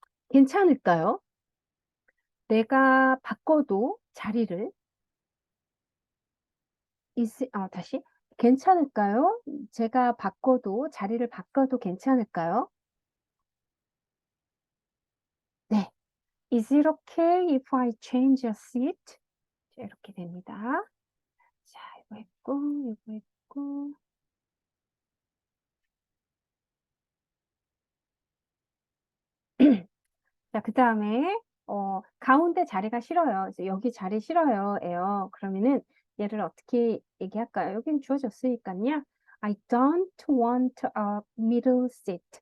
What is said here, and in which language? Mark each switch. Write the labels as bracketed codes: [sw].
[ko] 괜찮을까요? 내가 바꿔도 자리를 다시 괜찮을까요? 제가 자리를 바꿔도 괜찮을까요? 네. [en] Is it okay if I change your seat? [ko] 자, 이렇게 됩니다. 자, 이거 했고. 자, 그 다음에, 가운데 자리가 싫어요. 이제 여기 자리 싫어요. 에요. 그러면은 얘를 어떻게 얘기할까요? 여긴 주어졌으니까요. [en] I don't want a middle seat.